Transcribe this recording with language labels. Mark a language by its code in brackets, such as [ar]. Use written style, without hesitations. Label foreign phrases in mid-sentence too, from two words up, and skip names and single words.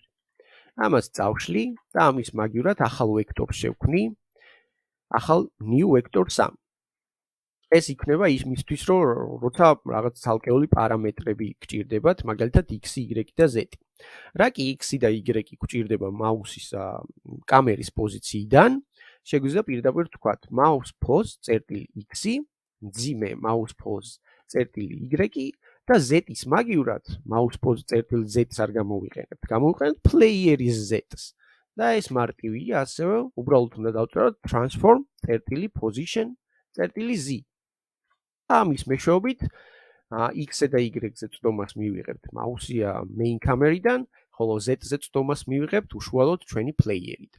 [ka] ამას წავშლი და ამის მაგივრად ახალ ვექტორს შევქმნი, ახალ [en] new vector 3. [ka] ეს იქნება იმისთვის, რომ როცა რაღაც ცალკეული პარამეტრები გჭირდებათ, მაგალითად X, Y და Z. რა კი X და Y გჭირდება მაუსის კამერის პოზიციიდან, შეგვიძლია პირდაპირ ვთქვათ [en] mouse pose [ka] წერტილი X, მძიმე [en] mouse pose [ka] წერტილი Y და Z-ის მაგივრად [en] mouse pose [ka] წერტილი Z-ს არ გამოვიყენებთ, გამოვიყენებთ პლეიერის Z-ს. და ეს მარტივია, ასევე უბრალოდ უნდა დავწეროთ transform წერტილი position წერტილი Z. ამის მეშვეობით X-ზე და Y-ზე წვდომას მივიღებთ მაუსია main კამერიდან, ხოლო Z-ზე წვდომას მივიღებთ უშუალოდ ჩვენი პლეიერიდან.